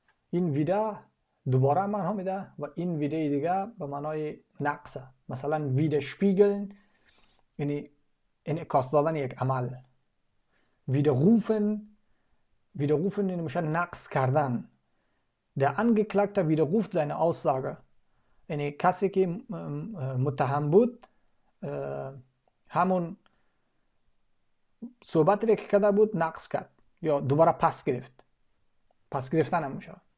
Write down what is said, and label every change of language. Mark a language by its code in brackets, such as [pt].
[fa] این wieder دوباره معنا میده و این wieder دیگه به معنای نقصه. مثلا widerspiegeln یعنی انعکاس دادن یک عمل. widerrufen یعنی میشه نقص کردن. [de] Der Angeklagte widerruft seine Aussage. [fa] یعنی کسی که متهم بود همون صحبتی که کرده بود نقص کرد یا دوباره پس گرفت. پس گرفتن هم میشه.